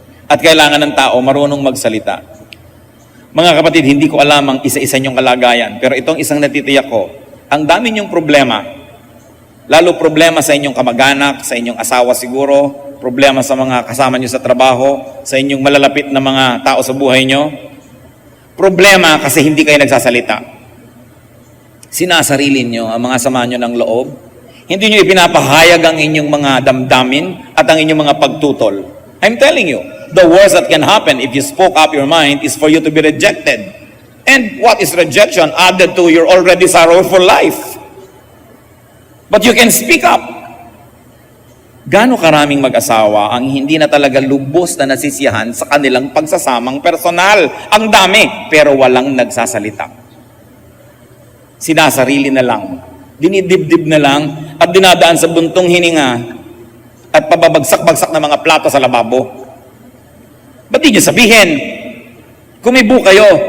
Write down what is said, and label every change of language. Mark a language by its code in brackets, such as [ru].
[tl] At kailangan ng tao, marunong magsalita. Mga kapatid, hindi ko alam ang isa-isa niyong kalagayan, pero itong isang natitiyak ko, ang dami niyong problema, lalo problema sa inyong kamag-anak, sa inyong asawa siguro, problema sa mga kasama niyo sa trabaho, sa inyong malalapit na mga tao sa buhay niyo, problema kasi hindi kayo nagsasalita. Sinasarili niyo ang mga sama niyo ng loob, hindi niyo ipinapahayag ang inyong mga damdamin at ang inyong mga pagtutol. [en] I'm telling you, the worst that can happen if you spoke up your mind is for you to be rejected. And what is rejection added to your already sorrowful life? But you can speak up. [tl] Gaano karaming mag-asawa ang hindi na talaga lubos na nasisiyahan sa kanilang pagsasamang personal? Ang dami, pero walang nagsasalita. Sinasarili na lang, dinidibdib na lang, at dinadaan sa buntong hininga at pababagsak-bagsak na mga plato sa lababo. Ba't di nyo sabihin? Kumibo kayo.